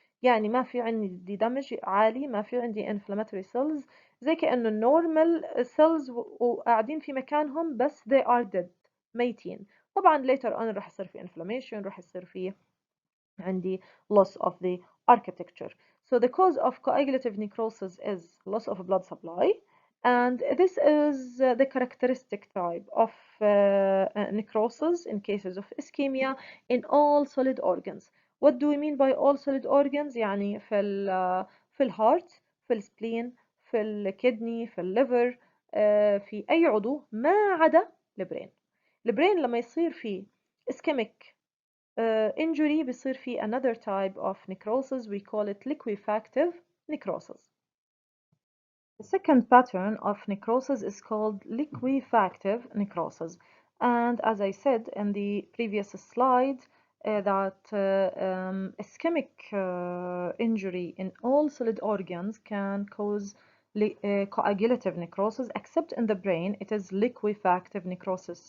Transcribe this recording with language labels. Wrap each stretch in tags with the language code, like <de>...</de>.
<ar>يعني ما في عندي دمج عالي، ما في عندي inflammatory cells، زي كأنه النورمال cells وقاعدين في مكانهم بس</ar> <en>they are dead</en> <ar>ميتين. طبعا later on راح يصير في inflammation، راح يصير في عندي</ar> <en>loss of the architecture. So the cause of coagulative necrosis is loss of blood supply, and this is the characteristic type of necrosis in cases of ischemia in all solid organs. What do we mean by all solid organs؟</en> <ar>يعني في الهارت، في السبلين، في الكدني، في الليفر، في أي عضو ما عدا البرين. البرين لما يصير فيه</ar> <en>ischemic injury</en> <ar>بيصير فيه</ar> <en>another type of necrosis, we call it liquefactive necrosis. The second pattern of necrosis is called liquefactive necrosis. And as I said in the previous slide, that ischemic injury in all solid organs can cause coagulative necrosis, except in the brain, it is liquefactive necrosis.</en>